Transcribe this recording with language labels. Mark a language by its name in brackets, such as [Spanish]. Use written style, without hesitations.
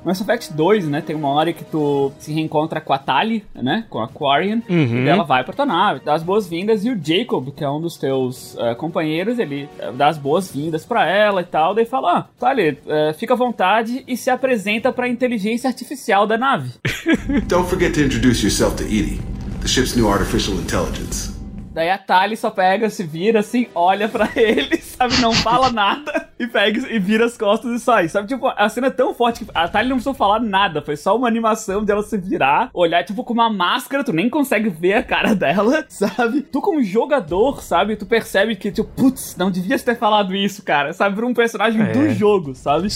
[Portuguese] No Mass Effect 2, né, tem uma hora que tu se reencontra com a Tali, né, com a Quarian, uhum. E ela vai pra tua nave, dá as boas-vindas, e o Jacob, que é um dos teus companheiros, ele dá as boas-vindas pra ela e tal, daí fala, ó, Tali, fica à vontade e se apresenta pra inteligência artificial da nave. [English] Don't forget to introduce yourself to Edie, the ship's new artificial intelligence. [Portuguese] Daí a Tali só pega, se vira assim, olha pra ele, sabe, não fala nada, e pega e vira as costas e sai, sabe, tipo, a cena é tão forte que a Tali não precisou falar nada, foi só uma animação dela se virar, olhar, tipo, com uma máscara, tu nem consegue ver a cara dela, sabe, tu como jogador, sabe, tu percebe que, tipo, putz, não devias ter falado isso, cara, sabe, pra um personagem do jogo, sabe.